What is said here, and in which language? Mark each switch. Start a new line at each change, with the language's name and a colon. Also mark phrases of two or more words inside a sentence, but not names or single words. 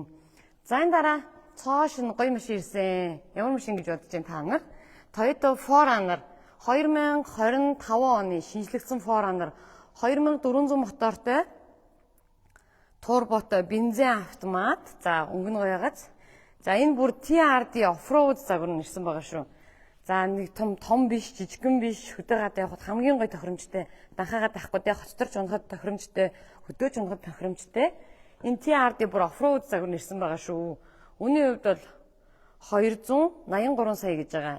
Mongolian: За энэ дараа цоош нь гоё машин ирсэн. Ямар машин гэж бодож байна та нар? Toyota 4Runner 2025 оны шинжлэгдсэн 4Runner 2400 мотортой турботой бензин автомат. За өнгө нь гоёгац. За энэ бүр TRD off-road загвар нь ирсэн байгаа шүү. За нэг том биш, жижигхэн биш, хөдөө гадаа явахад хамгийн гоё тохиромжтой. Данхаагаа тахгүй дээ, хоцторч унахад тохиромжтой, хөдөөж унахад тохиромжтой. Энэ TRD бүр off-road загвар нь ирсэн байгаа шүү. Үүний хувьд бол 283 сая гэж байгаа.